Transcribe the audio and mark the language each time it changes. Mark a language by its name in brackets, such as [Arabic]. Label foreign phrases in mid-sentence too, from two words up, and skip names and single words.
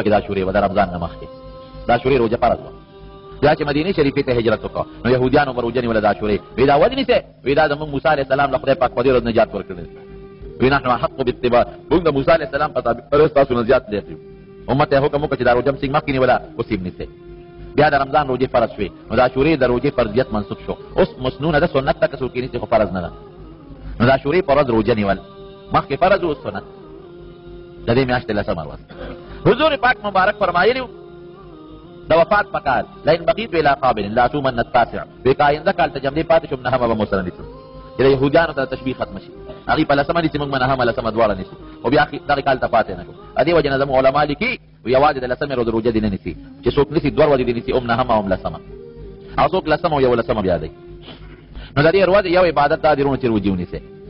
[Pashto] د عاشورې وه د رمضان نه مخکې د عاشورې روژه فرض وه بیا چې مدینې شریفې ته هجرت وکړه نو یهودیانو به روژه نیوله د عاشورې وی دا ودې نیسئ وی دا زموږ موسی [Arabic] علیه السلام [Pashto] له خدای پاک په دې ورځ نجات ورکړی وی [Arabic] نحن احق باتباع [Pashto] موږ د موسی [Arabic] علیه السلام [Pashto] په تابع تاسو نه زیات لیک یو امت ته حکم وکړه چې دا روژه مسیږ مخکې نیوله اوس یې نیسئ بیا د رمضان روژې فرض شوې نو د عاشورې د روژې فرضیت منسوخ شو اوس مسنونه ده سنت ته که څوک یې نیسي خو فرض نه ده نو د عاشورې په ورځ روژه نیول مخکې فرض اوس سنت د دې میاشتې 10مه ورځ حضور پاک مبارک فرمایلي د وفات په کال [Arabic] لئن بقیت الی قابل لاصومن التاسع [Pashto] وی که آینده کال ته جمدې پاتې شم 9مه به مو سره نیسم چې د یهودیانو ته تشبیه ختمه شي هغوی په 10مه نیسي موږ به 9مه 10مه دواړه نیسو خو بیا دغې کال ته پاتې نه شو دې وجې نه زموږ علما لیکي یوازې د 10مې ورځ روژه دې نه نیسي چې څوک نیسي 2 ورځې دې نیسي هم 9مه هم 10مه او څوک 10مه او 11مه بیا دی نو د دې ورځې یو عبادت دا دی وروڼو چې روژې ونیسئ